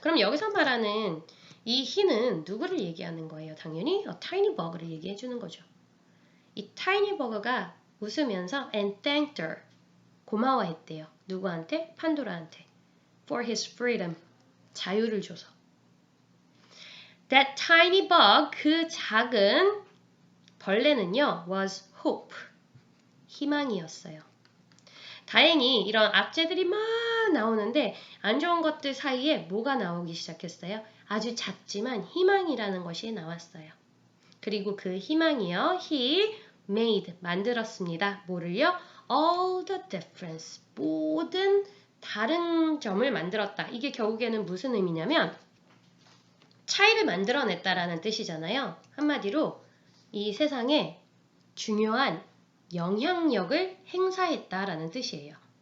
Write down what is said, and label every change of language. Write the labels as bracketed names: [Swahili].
[Korean] 그럼 여기서 말하는 이 he는 누구를 얘기하는 거예요? 당연히 tiny bug를 얘기해 주는 거죠. 이 tiny bug가 웃으면서 [English] and thanked her. [Korean] 고마워했대요. 누구한테? 판도라한테. [English] For his freedom. [Korean] 자유를 줘서. [English] That tiny bug, [Korean] 그 작은 벌레는요, [English] was hope. [Korean] 희망이었어요. 다행히 이런 압제들이 막 나오는데 안 좋은 것들 사이에 뭐가 나오기 시작했어요? 아주 작지만 희망이라는 것이 나왔어요. 그리고 그 희망이요. [English] He made, [Korean] 만들었습니다. 뭐를요? [English] All the difference, [Korean] 모든 다른 점을 만들었다. 이게 결국에는 무슨 의미냐면 차이를 만들어냈다라는 뜻이잖아요. 한마디로 이 세상에 중요한 영향력을 행사했다라는 뜻이에요.